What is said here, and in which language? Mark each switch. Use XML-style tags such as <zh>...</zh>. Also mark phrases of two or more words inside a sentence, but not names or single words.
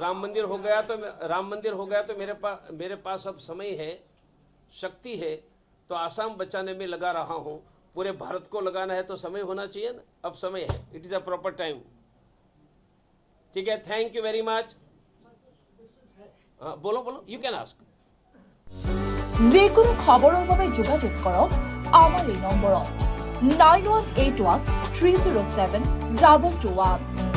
<hi>राम मंदिर हो गया तो मेरे पास अब समय है, शक्ति है, तो आसाम बचाने में लगा रहा हूँ। पूरे भारत को लगाना है तो समय होना चाहिए ना, अब समय है,</hi> <en>it is a proper time.</en> <hi>ठीक है,</hi> <en>thank you very much.</en> <hi>बोलो बोलो,</hi> <en>you can ask.</en> <as>যিকোনো খবৰৰ বাবে যোগাযোগ কৰক আমাৰ এই নম্বৰত 9181 307 221।</as>